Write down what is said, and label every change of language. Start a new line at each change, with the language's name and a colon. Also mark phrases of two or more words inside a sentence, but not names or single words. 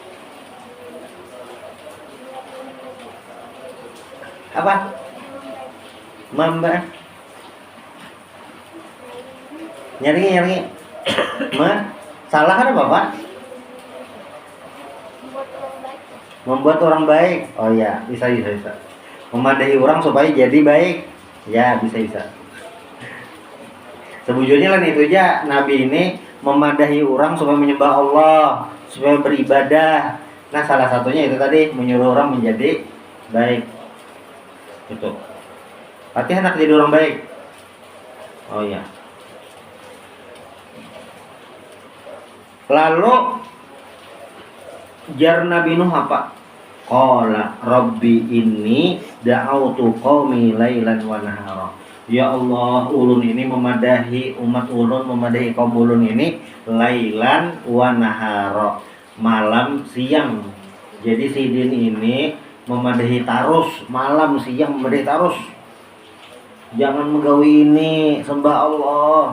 Indonesian: Apa? Mamba. Nyari. Salah kan Bapak? Membuat orang baik. Oh ya, bisa. Memadahi orang supaya jadi baik. Ya, bisa.
Banjar: Sebujurnya lah itu aja, Nabi ini memadahi orang supaya menyembah Allah, supaya beribadah.
Indonesian: Nah, salah satunya itu tadi, menyuruh orang menjadi baik. Itu. Hati anak jadi orang baik.
Banjar: Oh iya. Lalu jar Nabi Nuh apa?
Arabic: قال رب إني دعوت قومي ليلا ونهارا. يا الله,
Banjar: ulun ini memadahi umat ulun, memadahi kaum ulun ini
Arabic: ليلا ونهارا,
Banjar: malam siang. Jadi sidin ini memadahi tarus, malam siang memadahi tarus. Jangan menggawi ini, sembah Allah.